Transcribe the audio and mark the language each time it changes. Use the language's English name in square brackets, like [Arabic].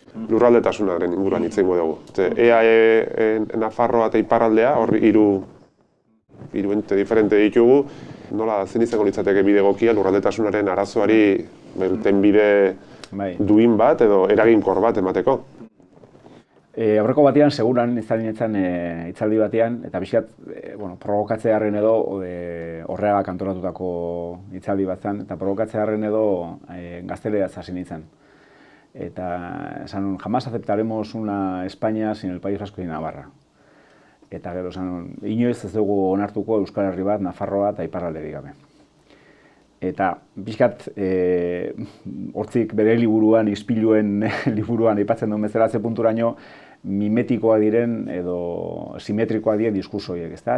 [Basque] Lurraldetasunaren inguruan hitz egingo dugu. EAE Nafarroa eta Iparraldea, hor hiru ente diferente ditugu, nola zen izango litzateke bide egokia lurraldetasunaren arazoari belten bide duin bat edo eraginkor bat emateko? Aurreko batean, seguran izan hitzaldi batean, eta pixkat provokatzearen edo horreagak antolatutako hitzaldi bat zen, eta provokatzearen edo gazteleraz hasi nintzen. [Spanish] Eta esan, jamás aceptaremos una España sin el País Vasco y Navarra. [Basque] Eta gero esan, inoiz ez dugu onartuko Euskal Herri bat, Nafarroa eta Iparralderik gabe. Eta pixkat hortzik bere liburuan, ispiluen liburuan aipatzen duen bezala ze punturaino mimetikoa diren edo simetrikoa diren diskurso horiek, ezta?